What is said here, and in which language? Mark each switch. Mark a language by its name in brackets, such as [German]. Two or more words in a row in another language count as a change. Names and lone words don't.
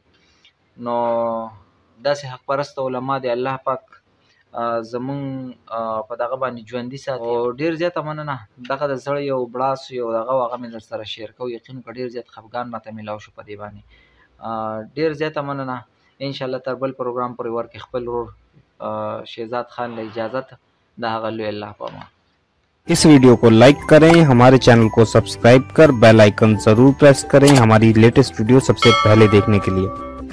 [Pashto] نو داسې حق پرست علما دی الله پاک زمونږ په دغه باندې ژوندي ساتي. او ډېر زیاته مننه، دغه د زړه یو بړاس یو دغه هغه مې در سره شیر کوو. یقین وکړه ډېر زیات خفګان راته میلاو شو په دې باندې. ډېر زیاته مننه. انشاءالله تر بل پروګرام پورې ورکې خپل ورور شہزاد خان له اجازت د هغه لوی الله په امان. [Hindi] इस वीडियो को लाइक करें, हमारे चैनल को सब्सक्राइब कर बेल आइकन जरूर प्रेस करें हमारी लेटेस्ट वीडियो सबसे पहले देखने के लिए.